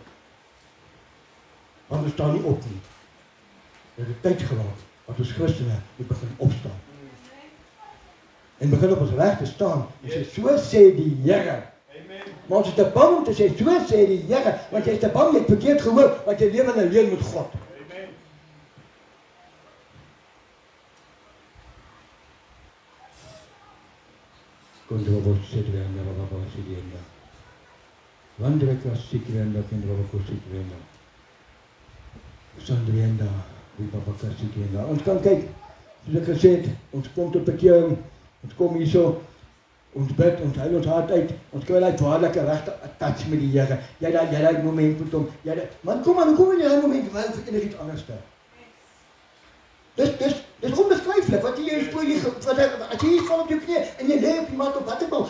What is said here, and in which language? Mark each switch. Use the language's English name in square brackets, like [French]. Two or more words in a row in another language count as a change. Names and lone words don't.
[Afrikaans] Want we staan nie op nie. Het is tyd geraak, dat ons Christene moet begin opstaan. En begin op ons reg te staan, en sê, so sê die Here. Maar ons is te bang om te sê, so sê die Here, want jy is te bang, jy het verkeerd gehoor, want jy lewe alleen met God. Kondrobo sitrenda, baba sitrenda. Vandreka sitrenda, kondrobo sitrenda. Sandrenda, baba sitrenda. Ons kan kyk, soos ek gesê het, ons kom tot bekering, ons kom hierso, ons bid, ons huil ons hart uit, ons kry daai waarlike regte touch met die Here. Jy daai moment met hom. Man, kom in die moment, wil vir enigiets anders te. Dis onbeskryflik wat jy spoor jy as jy val op jou knie en jy lê op die mat op waterbal.